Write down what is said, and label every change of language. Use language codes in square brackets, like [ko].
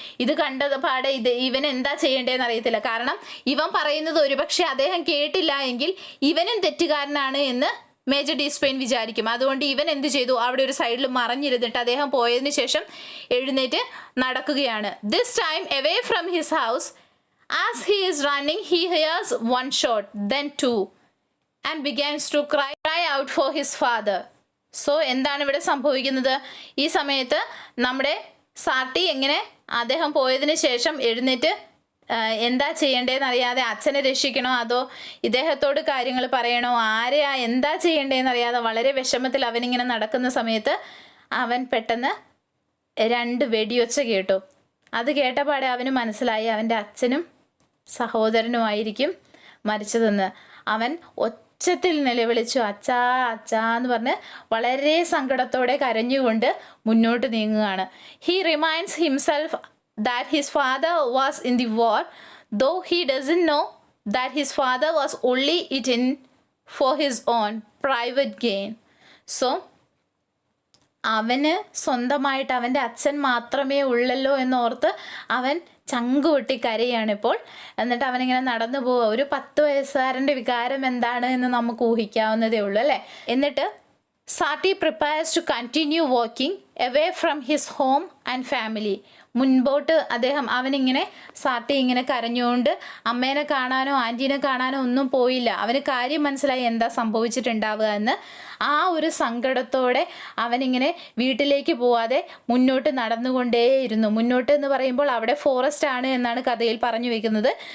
[ml] ഇത് കണ്ടപാടെ ഇവൻ എന്താ ചെയ്യേണ്ടതെന്ന് അറിയത്തില്ല. കാരണം ഇവൻ പറയുന്നത് ഒരുപക്ഷെ അദ്ദേഹം കേട്ടില്ല എങ്കിൽ ഇവനും തെറ്റുകാരനാണ് എന്ന് മേജർ ഡിസ്പെയിൻ വിചാരിക്കും. അതുകൊണ്ട് ഇവൻ എന്ത് ചെയ്തു, അവിടെ ഒരു സൈഡിൽ മറഞ്ഞിരുന്നിട്ട് അദ്ദേഹം പോയതിന് ശേഷം എഴുന്നേറ്റ് നടക്കുകയാണ്. [en] This time away from his house, as he is running, he hears one shot, then two, and begins to cry out for his father. [ml] So എന്താണ് ഇവിടെ സംഭവിക്കുന്നത്, ഈ സമയത്ത് നമ്മുടെ സാട്ടി എങ്ങനെ അദ്ദേഹം പോയതിന് ശേഷം എഴുന്നേറ്റ് എന്താ ചെയ്യേണ്ടതെന്ന് അറിയാതെ അച്ഛനെ രക്ഷിക്കണോ അതോ ഇദ്ദേഹത്തോട് കാര്യങ്ങൾ പറയണോ, ആരെയാ എന്താ ചെയ്യേണ്ടതെന്ന് അറിയാതെ വളരെ വിഷമത്തിൽ അവനിങ്ങനെ നടക്കുന്ന സമയത്ത് അവൻ പെട്ടെന്ന് 2 വെടിയൊച്ച കേട്ടു. അത് കേട്ടപാടെ അവന് മനസ്സിലായി അവൻ്റെ അച്ഛനും സഹോദരനുമായിരിക്കും മരിച്ചതെന്ന്. അവൻ ഉച്ചത്തിൽ നിലവിളിച്ചു അച്ഛാ എന്ന് പറഞ്ഞ് വളരെ സങ്കടത്തോടെ കരഞ്ഞുകൊണ്ട് മുന്നോട്ട് നീങ്ങുകയാണ്. [en] He reminds himself that his father was in the war, though he doesn't know that his father was only it in for his own private gain. [ml] So അവന് സ്വന്തമായിട്ട് അവൻ്റെ അച്ഛൻ മാത്രമേ ഉള്ളല്ലോ എന്നോർത്ത് അവൻ ചങ്കുപൊട്ടി കരയാണ് ഇപ്പോൾ. എന്നിട്ട് അവനിങ്ങനെ നടന്നു പോവുക. ഒരു 10 വയസ്സുകാരൻ്റെ വികാരം എന്താണ് എന്ന് നമുക്ക് ഊഹിക്കാവുന്നതേ ഉള്ളൂ അല്ലേ. എന്നിട്ട് [en] Sarty prepares to continue walking away from his home and family. [ml] മുൻപോട്ട് അവനിങ്ങനെ സാട്ടി ഇങ്ങനെ കരഞ്ഞുകൊണ്ട് അമ്മേനെ കാണാനോ ആൻറ്റീനെ കാണാനോ ഒന്നും പോയില്ല. അവന് കാര്യം മനസ്സിലായി എന്താ സംഭവിച്ചിട്ടുണ്ടാവുക എന്ന്. ആ ഒരു സങ്കടത്തോടെ അവനിങ്ങനെ വീട്ടിലേക്ക് പോവാതെ മുന്നോട്ട് നടന്നുകൊണ്ടേയിരുന്നു. മുന്നോട്ട് എന്ന് പറയുമ്പോൾ അവിടെ ഫോറസ്റ്റ് ആണ് എന്നാണ് കഥയിൽ പറഞ്ഞു വെക്കുന്നത്.